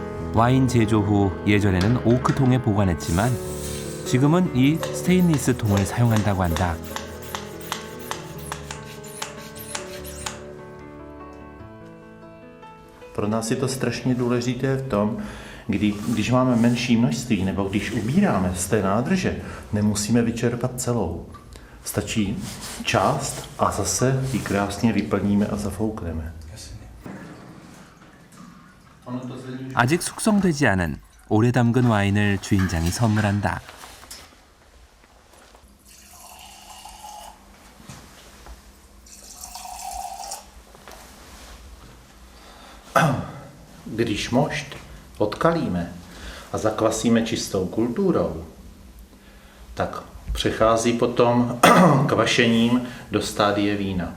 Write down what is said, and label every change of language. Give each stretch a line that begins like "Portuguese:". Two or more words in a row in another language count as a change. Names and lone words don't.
Korean: 와인 제조 후 예전에는 오크통에 보관했지만 지금은 이 스테인리스 통을 사용한다고 한다.
Czech: Pro nás je to strašně důležité v tom, když máme menší množství nebo když ubíráme z té nádrže, nemusíme vyčerpat celou. Stačí část a zase ji krásně vyplníme a zafoukneme.
Korean: 아직 숙성되지 않은 오래 담근 와인을 주인장이 선물한다.
Czech: Když mošt odkalíme a zakvasíme čistou kulturou, tak přechází potom kvašením do stádie vína.